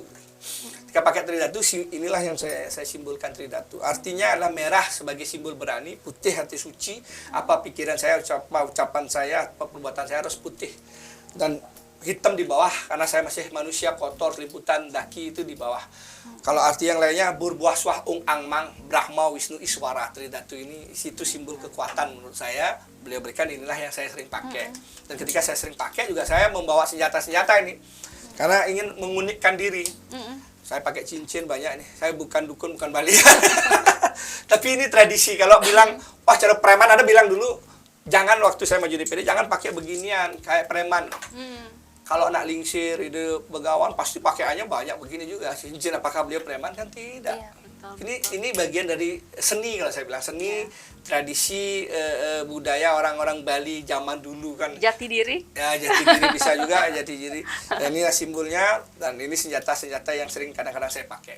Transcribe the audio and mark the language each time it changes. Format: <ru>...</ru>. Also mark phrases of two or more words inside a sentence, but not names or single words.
<id>Ketika pakai Tridatu, inilah yang saya simbolkan Tridatu. Artinya adalah merah sebagai simbol berani, putih hati suci. Apa pikiran saya, ucapan saya, apa perbuatan saya harus putih. Dan hitam di bawah, karena saya masih manusia kotor, liputan daki itu di bawah. Kalau arti yang lainnya,</id> <sa>burbuah swah ung angmang, Brahma Wisnu Iswara.</sa> <id>Tridatu ini situ simbol kekuatan menurut saya. Beliau berikan, inilah yang saya sering pakai. Dan ketika saya sering pakai juga saya membawa senjata-senjata ini. Karena ingin mengunikkan diri. Saya pakai cincin banyak nih. Saya bukan dukun, bukan balian. Tapi ini tradisi. Kalau bilang, wah cara preman, ada bilang dulu, jangan waktu saya maju di PD, jangan pakai beginian, kayak preman.</id> <ban>Kalau nak lingsir, ide begawan,</ban> <id>pasti pakaiannya banyak begini juga. Cincin, apakah beliau preman? Kan tidak. Iya, betul. Ini bagian dari seni, kalau saya bilang. Seni, tradisi, budaya orang-orang Bali zaman dulu kan. Jati diri? Ya, jati diri bisa juga, jati diri. Dan ini simbolnya, dan ini senjata-senjata yang sering kadang-kadang saya pakai.</id>